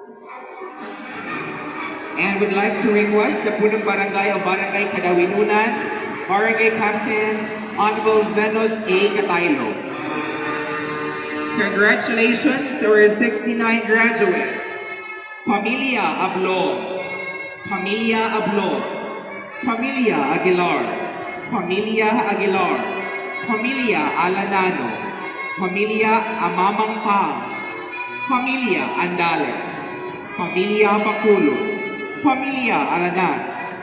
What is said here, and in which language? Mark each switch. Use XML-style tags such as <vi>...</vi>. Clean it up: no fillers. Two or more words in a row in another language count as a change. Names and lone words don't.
<en>And would like to request the Punong Barangay o Barangay Kadawinunan, Barangay Captain Honorable Venus A. Cataylo. Congratulations to our 69 graduates.</en> <tl>Pamilya Ablong, Pamilya Ablong, Pamilya Aguilar, Pamilya Aguilar, Pamilya Alanano, Pamilya Amamang Pang, Pamilya Andales, Pamilya Baculod, Pamilya Aranas,</tl>